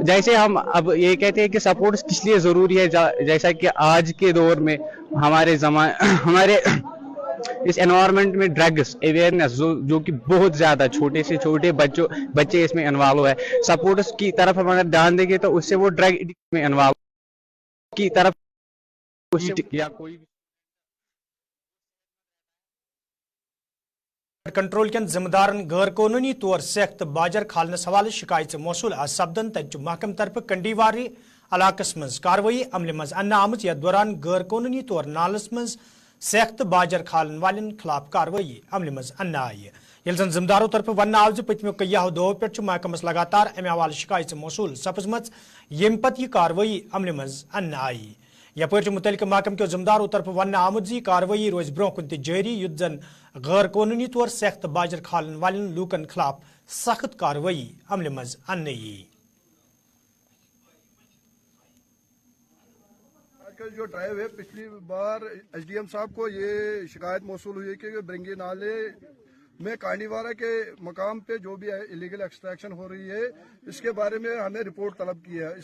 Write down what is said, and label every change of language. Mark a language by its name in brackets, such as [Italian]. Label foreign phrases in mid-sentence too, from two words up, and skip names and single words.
[Hindi] जैसे हम अब ये कहते हैं कि सपोर्ट किस लिए ज़रूरी है, जैसा कि आज के दौर में हमारे इस एनवायरनमेंट में [English] drugs awareness [Hindi] जो कि बहुत ज़्यादा छोटे से छोटे बच्चे इसमें इन्वॉल्व है। सपोर्ट्स की तरफ हम अगर ध्यान देंगे तो उससे वो [English] drug addict [Hindi] में इन्वॉल्व की तरफ या कोई [Kashmiri] कंट्रोल के जिम्मेदारन गैर कानूनी तौर सख्त बाजर खालनस हवाले शिकायत मौसूल सपदन तच महकम तरफ कंडीवारी इलाकस मज कार्रवाई अमल मज अन्न आमत यथ दौरान गैर कानूनी तौर नालस मज सख्त बाजर खालन वालन खिलाफ कार्रवाई अमल मज अन्न आई। यल जन जिम्मेदारों तरफ वन आव पतमो कईयाहो दो पे महकमस लगातार अमे हवाले शिकायत मौसूल सपजम यम पत यह कार्रवाई अमल मज अन्न आई। यपर मुतलिक महकम के जिम्मेदारों तरफ वन आमुत कार्रवाई रोज ब्रोह कुन जारी युद्ध जन गैर कानूनी तौर सख्त बाजर खालन वालन लूकन खिलाफ सख्त कार्रवाई अमल मज अन्न यी। [Hindi] आजकल जो ड्राइव है, पिछली बार एसडीएम साहब को ये शिकायत मौसूल हुई कि ब्रिंगी नाले में कांडीवारा के मकाम पे जो भी [English] illegal extraction [Hindi] हो रही है, इसके बारे में हमें रिपोर्ट तलब की है।